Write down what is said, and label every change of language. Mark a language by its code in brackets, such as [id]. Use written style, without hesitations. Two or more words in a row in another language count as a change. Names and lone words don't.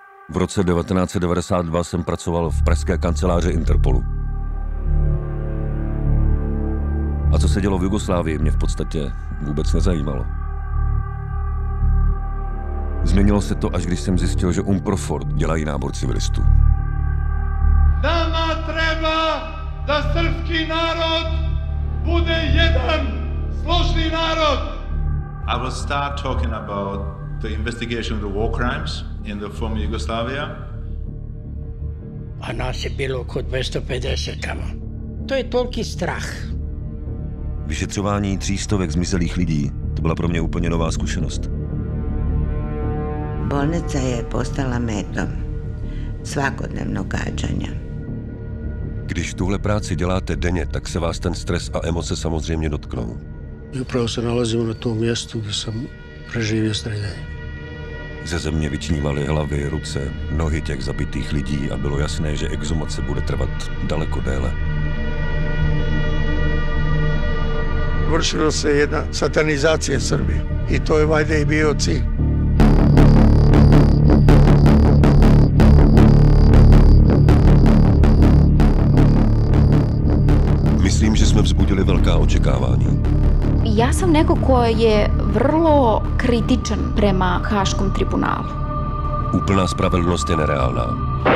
[cs] V roce 1992 jsem pracoval v pražské kanceláři Interpolu. A co se dělo v Jugoslávii, mě v podstatě vůbec nezajímalo. Změnilo se to, až když jsem zjistil, že UNPROFOR dělají nábor civilistů. [sr] Nama treba da srpski narod bude jedan složný narod. [en] I will start talking about the investigation of the war crimes in the former Yugoslavia. [sr] A nas je bilo oko 250 tamo. To je toliki strach. [cs] Vyšetřování 300 zmizelých lidí, to byla pro mě úplně nová zkušenost. [hr] Bolnica je postala metom svakodnevnog gađanja. [cs] Když tuhle práci děláte denně, tak se vás ten stres a emoce samozřejmě dotknou. [hr] I upravo se nalazimo na tom mjestu gdje sam preživio streljanje. [cs] Ze země vyčnívaly hlavy, ruce, nohy těch zabitých lidí a bylo jasné, že exhumace bude trvat daleko déle. [sr] Vršilo se jedna satanizacija Srbije i to je valjda i bio cilj. [cs] Myslím, že jsme vzbudili velká očekávání. [sr] Ja sam neko ko je vrlo kritičan prema Haškom tribunalu. [cs] Úplná spravedlnost je nereálná.